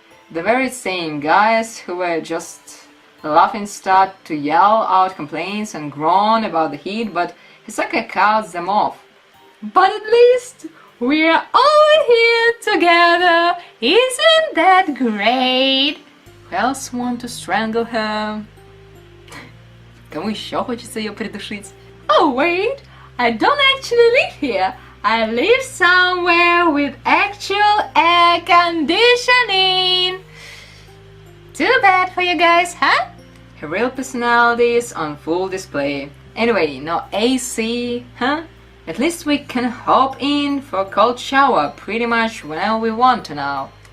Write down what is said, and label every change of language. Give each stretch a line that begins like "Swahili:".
English: The very same guys who were just laughing start to yell out complaints and groan about the heat, but Hisaka cuts them off. But at least we're all here together, isn't that great? Who else want to strangle her?
Russian: Кому еще хочется ее придушить?
English: Oh wait, I don't actually live here. I live somewhere with actual air conditioning. Too bad for you guys, huh? Her real personality is on full display. Anyway, no AC, huh? At least we can hop in for a cold shower pretty much whenever we want to now.